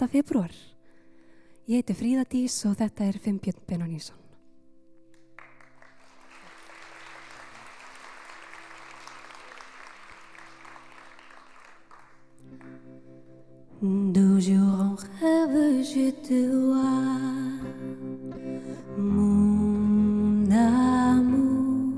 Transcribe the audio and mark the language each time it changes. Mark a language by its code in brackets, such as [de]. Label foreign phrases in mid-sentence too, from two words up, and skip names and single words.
[is] febrúar. Ég heiti Fríða Dís og þetta er Finnbjörn Benónísson. [fr] De jour en rêve, je te vois, mon amour.